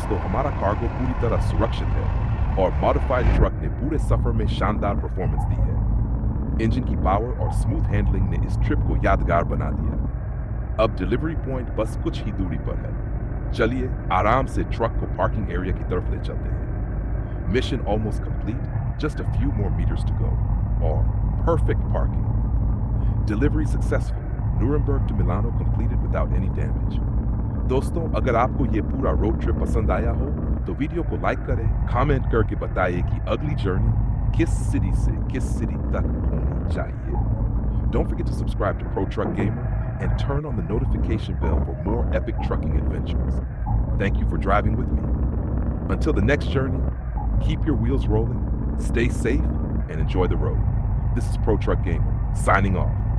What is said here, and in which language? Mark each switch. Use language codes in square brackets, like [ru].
[hi] दोस्तों, हमारा कार्गो पूरी तरह सुरक्षित है और मॉडिफाइड ट्रक ने पूरे सफर में शानदार परफॉर्मेंस दी है। इंजन की पावर और स्मूथ हैंडलिंग ने इस ट्रिप को यादगार बना दिया। अब डिलीवरी पॉइंट बस कुछ ही दूरी पर है। चलिए आराम से ट्रक को पार्किंग एरिया की तरफ ले चलते हैं। [en] Mission almost complete, just a few more meters to go, or perfect parking. Delivery successful. Nuremberg to Milano completed without any damage. [hi] दोस्तों, अगर आपको ये पूरा रोड ट्रिप पसंद आया हो तो वीडियो को लाइक करें, कमेंट करके बताइए कि अगली जर्नी किस सिटी से किस सिटी तक होनी चाहिए। [en] Don't forget to subscribe to Pro Truck Gamer and turn on the notification bell for more epic trucking adventures. Thank you for driving with me. Until the next journey, keep your wheels rolling, stay safe, and enjoy the road. This is Pro Truck Gamer, signing off.